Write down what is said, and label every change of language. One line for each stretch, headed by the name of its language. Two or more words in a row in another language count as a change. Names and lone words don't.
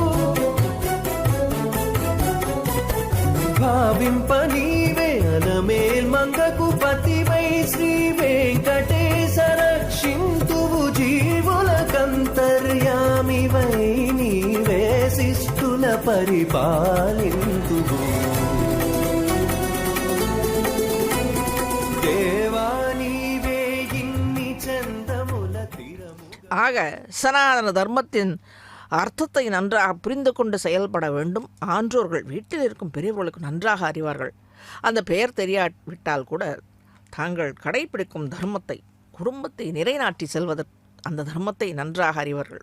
Telugu: భావింప నీవే అనమేల్ మంగకు పతివై శ్రీ వెంకటేశ రక్షింతువు జీవులకంతర్యామివై నీవే శిష్టుల పరిపాలింతువు దేవా నీవే ఇన్ని చందముల తిరము
Tamil: ஆக சனாதன தர்மத்தின் அர்த்தத்தை நன்றாக புரிந்து கொண்டு செயல்பட வேண்டும். ஆன்றோர்கள் வீட்டில் இருக்கும் பெரியவர்களுக்கு நன்றாக அறிவார்கள். அந்த பெயர் தெரியாவிட்டால் கூட தாங்கள் கடைபிடிக்கும் தர்மத்தை, குடும்பத்தை நிலைநாட்டி செல்வதற்கு அந்த தர்மத்தை நன்றாக அறிவார்கள்.